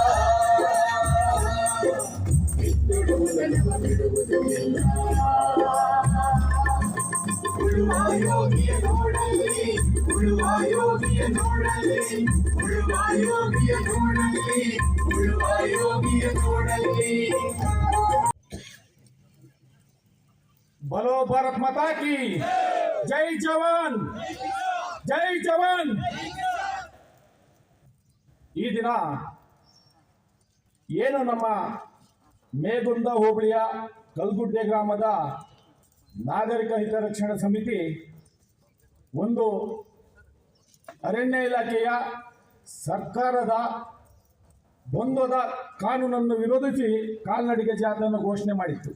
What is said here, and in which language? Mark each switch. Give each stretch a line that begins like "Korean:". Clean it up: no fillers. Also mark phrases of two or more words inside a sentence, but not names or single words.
Kannada: ಉಳುವ ಯೋಗಿಯ ನೋಡಲಿ.
Hindi: बोलो भारत माता की जय जवान।
Kannada: ಈ ದಿನ ಏನು ನಮ್ಮ ಮೇಗುಂದ ಹೋಬಳಿಯ ಕಲ್ಗುಡ್ಡೆ ಗ್ರಾಮದ ನಾಗರಿಕ ಹಿತರಕ್ಷಣಾ ಸಮಿತಿ ಒಂದು ಅರಣ್ಯ ಇಲಾಖೆಯ ಸರ್ಕಾರದ ದ್ವಂದ್ವದ ಕಾನೂನನ್ನು ವಿರೋಧಿಸಿ ಕಾಲ್ನಡಿಗೆ ಜಾಥಾವನ್ನು ಘೋಷಣೆ ಮಾಡಿತ್ತು.